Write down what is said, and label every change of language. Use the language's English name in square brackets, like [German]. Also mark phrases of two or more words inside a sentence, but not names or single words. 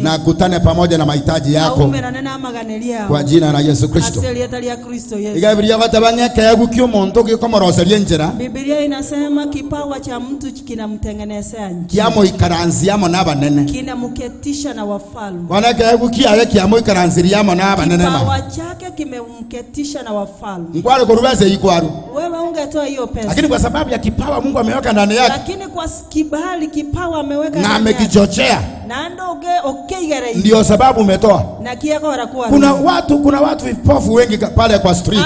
[Swahili] Na kutane pamoja na mahitaji yako. [Gusii] Aumenana maganelia. [Swahili] Kwa jina la Yesu Kristo. Asili ya Kristo Yesu. [Gusii] Igabiria batabanya kayagu kyo muntu gikomoroserie njira. [Swahili] Biblia inasema kipawa cha mtu kinamtengenezea njia. [Gusii] Kiamo ikaranziamo n'abanene. [Swahili] Kinamketisha na wafalme. [Gusii] Wana kayagu kiaye kiamo ikaranziriamo n'abanene. [Swahili] Kipawa chake kimemketisha na wafalme. [Gusii] Ngwale kurubeze ikwaru. [Swahili] Wewe ungetoa hiyo pesa. Lakini kwa sababu ya kipawa Mungu ameweka ndani yake. Lakini kwa kibali kipawa ameweka na amekichochea. [Gusii] Na ndoge okegere. [Swahili] Ndio sababu umetoa. [Gusii] Na kiako warakuwa. [Swahili] Kuna watu vipofu wengi pale kwa street.